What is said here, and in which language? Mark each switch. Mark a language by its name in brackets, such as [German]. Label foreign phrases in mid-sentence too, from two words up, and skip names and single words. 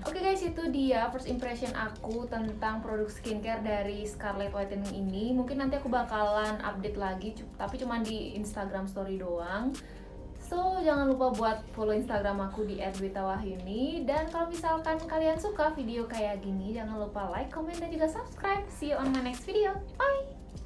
[Indonesian] Oke guys, itu dia [English] first impression [Indonesian] aku tentang produk skincare dari Scarlett Whitening ini. Mungkin nanti aku bakalan update lagi, tapi cuma di Instagram story doang. So, jangan lupa buat follow Instagram aku di @dwitawahyuni. Dan kalau misalkan kalian suka video kayak gini, jangan lupa [English] like, comment, [Indonesian] dan juga subscribe. [English] See you on my next video. Bye!